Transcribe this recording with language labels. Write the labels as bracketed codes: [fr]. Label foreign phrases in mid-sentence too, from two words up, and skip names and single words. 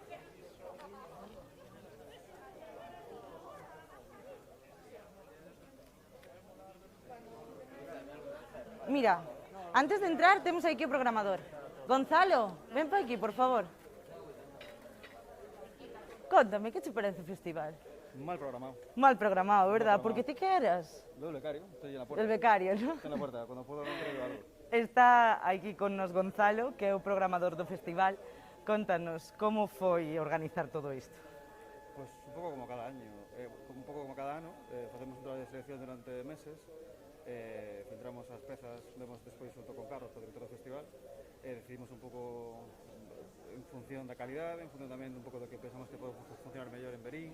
[gl] Mira, antes de entrar temos aquí o programador. Gonzalo, ven para aquí, por favor. Contame, que che parece o festival? Mal programado. [es] Mal programado, verdad? Mal programado. [gl] Porque ti que eras? [es] Lo del becario, estoy en la puerta. El becario, ¿no? Estoy en la puerta, cuando puedo no traigo algo. [gl] Está aquí con nos Gonzalo, que é o programador do festival. Contanos, como foi organizar todo isto? Pues un poco como cada año, facemos un traballo de selección durante meses, filtramos as pezas, vemos despois junto con Carlos, o director do festival, decidimos un pouco en función da calidade, en función tamén un pouco do que pensamos que pode funcionar mellor en Verín.